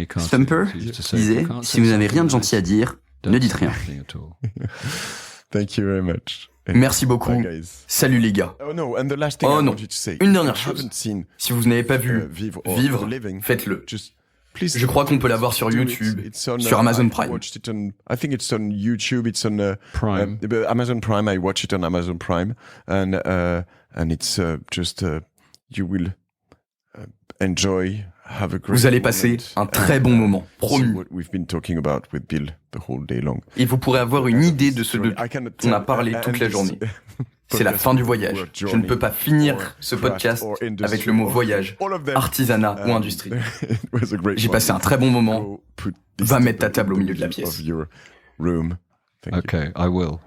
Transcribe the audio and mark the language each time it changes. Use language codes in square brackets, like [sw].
[fr] Thumper disait « Si vous n'avez rien de gentil à dire, ne dites rien ». Merci beaucoup. Salut les gars. Oh non, une dernière chose. Si vous n'avez pas vu Vivre, faites-le. Je crois qu'on peut la voir sur YouTube, sur Amazon Prime. [en] I think it's on YouTube. It's on Amazon Prime. I watch it on Amazon Prime, and it's just you will enjoy. Have a great [fr] vous allez passer un très bon moment, promis. [en] We've been talking about with Bill the whole day long. [fr] Et vous pourrez avoir une idée de ce dont on a parlé toute la journée. C'est la fin du voyage. Je ne peux pas finir ce podcast avec le mot voyage, artisanat ou industrie. J'ai passé un très bon moment. Va mettre ta table au milieu de la pièce. [en] Okay, I will.